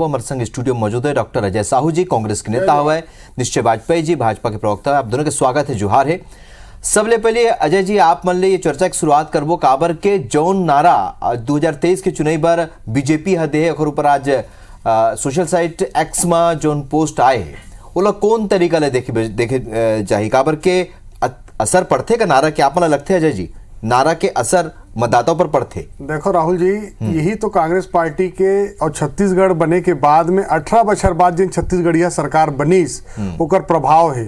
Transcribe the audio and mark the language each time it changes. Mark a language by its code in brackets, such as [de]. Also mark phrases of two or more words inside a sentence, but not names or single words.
[hne] हमारे संग स्टूडियो में मौजूद है डॉक्टर अजय साहू जी, कांग्रेस के नेता हुआ है, निश्चय वाजपेयी जी भाजपा के प्रवक्ता है। आप दोनों के स्वागत है, जोहार है। सबले पहले अजय जी आप मन ले ये चर्चा की शुरुआत करबो काबर के जौन नारा 2023 के चुनाव पर बीजेपी हदे और ऊपर आज [en] social site [hne] एक्स में जौन पोस्ट आए है ओला कौन तरीका ले देखे जाही काबर के असर पड़ते का नारा के आप मन लगते अजय जी नारा के असर मतदाताओं पर पड़ते? देखो राहुल जी यही तो कांग्रेस पार्टी के और छत्तीसगढ़ बने के बाद में 18 बछर बाद जिन छत्तीसगढ़िया सरकार बनीस ओकर प्रभाव है।